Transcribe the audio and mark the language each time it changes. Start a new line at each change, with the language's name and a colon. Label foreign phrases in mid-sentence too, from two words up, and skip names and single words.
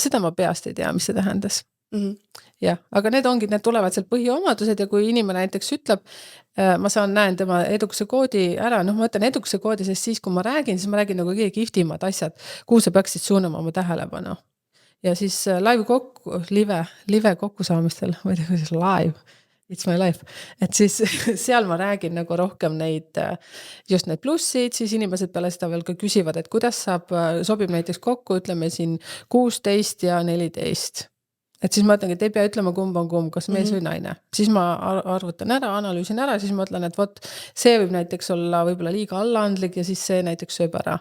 Estonian: Seda ma peast ei tea, mis see tähendas. Jah, aga need tulevad seal põhiomadused ja kui inimene näiteks ütleb, ma näen tema edukuse koodi ära, ma ütlen edukuse koodi, sest siis kui ma räägin, siis ma räägin nagu kõige kihvtimad asjad, kuhu sa peaksid suunama oma tähelepanu. Ja siis live kokkusaamistel, ma ei tea, kuidas live,
English: it's my life,
Estonian: et siis seal ma räägin nagu rohkem neid, just need plussid, siis inimesed peale seda veel ka küsivad, et kuidas sobib näiteks kokku, ütleme siin 16 ja 14. Et siis ma ütlengi, et ei pea ütlema kumb on kumb, kas mees või naine. Siis ma arvutan ära, analüüsin ära, siis ma ütlen, et vot see võib näiteks olla võib-olla liiga allaandlik ja siis see näiteks sööb ära.